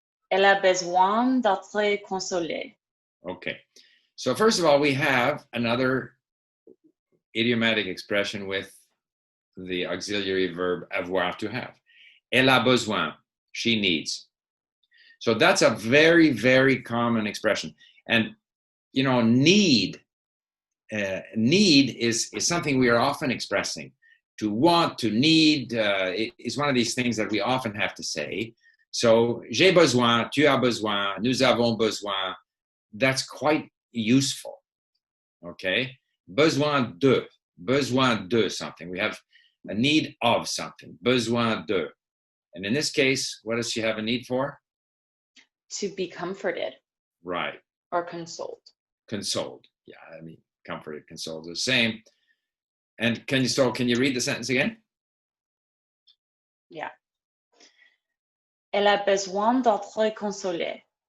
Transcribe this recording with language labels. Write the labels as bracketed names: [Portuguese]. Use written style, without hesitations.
[French] Elle a besoin d'être consolée. [English] Okay, so first of all, we have another idiomatic expression with the auxiliary verb avoir, to have. [French] Elle a besoin, [English] she needs. So that's a very, very common expression. And, need is something we are often expressing. To want, to need, is one of these things that we often have to say. [French] So, j'ai besoin, tu as besoin, nous avons besoin. [English] That's quite useful, okay? Besoin de something. We have a need of something, besoin de. And in this case, what does she have a need for? To be comforted. Right. Or consoled. Consoled. Yeah, I mean, comforted, consoled are the same. And can you read the sentence again? Yeah. [French] Elle a besoin d'être consolée.